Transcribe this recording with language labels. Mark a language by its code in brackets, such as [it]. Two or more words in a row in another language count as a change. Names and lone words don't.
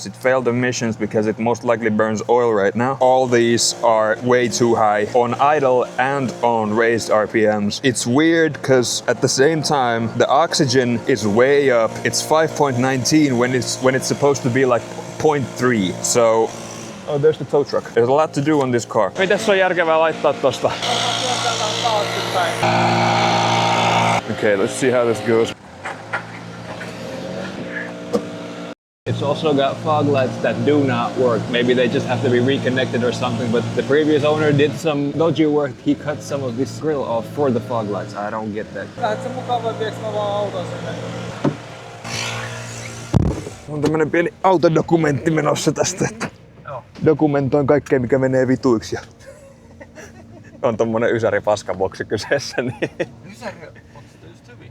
[en] It failed emissions because it most likely burns oil right now. All these are way too high on idle and on raised RPMs. It's weird because at the same time the oxygen is way up. It's 5.19 when it's supposed to be like 0.3. So oh, there's the tow truck. There's a lot to do on this car. [fi] Mitäs on järkevää laittaa tosta? [en] Okay, let's see how this goes. It's also got fog lights that do not work. Maybe they just have to be reconnected or something, but the previous owner did some dodgy work. He cut some of this grill off for the fog lights. I don't get that. [fi] On tämmönen pieni autodokumentti menossa tästä, että dokumentoin kaikkea mikä menee vituiksi. on tommonen ysäri paskaboksi kyseessä. Niin. Ysäri on just hyvin.